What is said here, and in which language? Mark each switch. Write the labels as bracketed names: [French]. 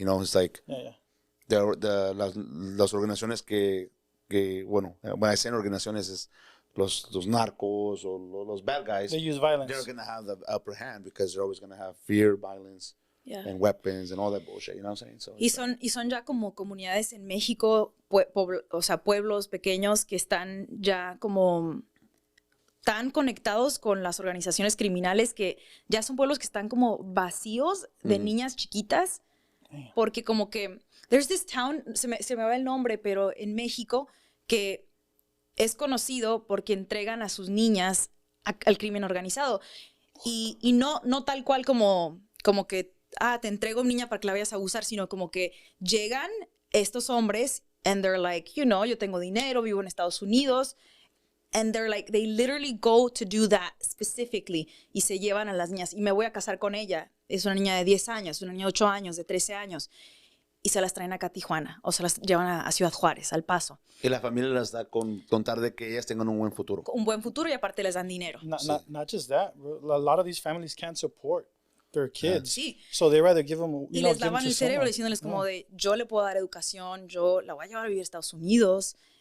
[English] You know, it's like [Spanish] las organizaciones que bueno, [English] when I say organizaciones is [Spanish] los narcos [English] or los bad guys. They use violence. They're gonna have the upper hand because they're always gonna have fear, violence, and weapons and all that bullshit. You know what I'm saying? So [Spanish] y son ya como comunidades en México, o sea, pueblos pequeños que están ya como tan conectados con las organizaciones criminales que ya son pueblos que están como vacíos de niñas chiquitas, porque como que [English] there's this town, [Spanish] se me va el nombre, pero en México que es conocido porque entregan a sus niñas al crimen organizado y no tal cual como que te entrego niña para que la vayas a abusar, sino como que llegan estos hombres [English] and they're like, you know, [Spanish] yo tengo dinero, vivo en Estados Unidos. [English] And they're like, they literally go to do that specifically. [Spanish] Y se llevan a las niñas. Y me voy a casar con ella. Es una niña de 10 años, una niña de 8 años, de 13 años. Y se las traen acá a Tijuana. O se las llevan a Ciudad Juárez, al Paso. Y la familia las da con tal de que ellas tengan un buen futuro. Un buen futuro y aparte les dan dinero. [English] Not just that. A lot of these families can't support their kids. [Spanish] Sí. [English] So they rather give them, [Spanish] y les daban el cerebro diciéndoles como de, yo le puedo dar educación, yo la voy a llevar a vivir a Estados Unidos.